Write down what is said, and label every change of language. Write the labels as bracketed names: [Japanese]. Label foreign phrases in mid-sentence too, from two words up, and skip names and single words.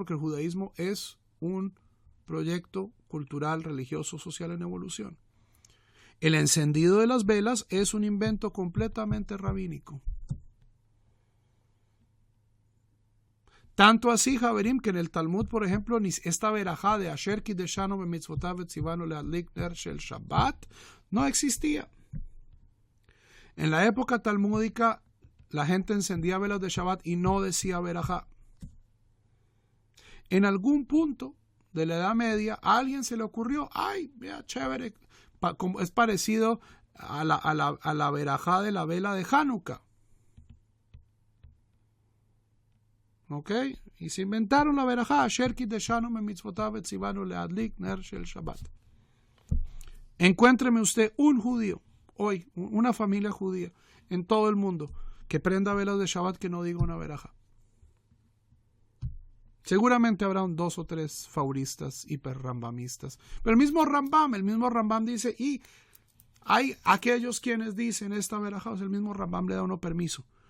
[Spanish] Porque el judaísmo es un proyecto cultural, religioso, social en evolución. El encendido de las velas es un invento completamente rabínico. Tanto así, Javerim, que en el Talmud, por ejemplo, esta verajá de [Hebrew] אשר קדשנו במצותיו וצונו להדליק נר של שבת [Spanish] no existía. En la época talmúdica, la gente encendía velas de Shabbat y no decía verajá. En algún punto de la Edad Media, a alguien se le ocurrió, ay, mira, chévere, es parecido a la verajá de la vela de Hanukkah. ¿Ok? Y se inventaron la verajá, [Hebrew] אשר קדשנו מצותיו וצונו להדליק נר של שבת. [Spanish] Encuéntreme usted un judío, hoy, una familia judía, en todo el mundo, que prenda velas de Shabbat que no diga una verajá. Seguramente habrá 2 o 3 fauristas hiperrambamistas. Pero el mismo Rambam dice, y hay aquellos quienes dicen esta verajá, o sea, el mismo Rambam le da uno permiso.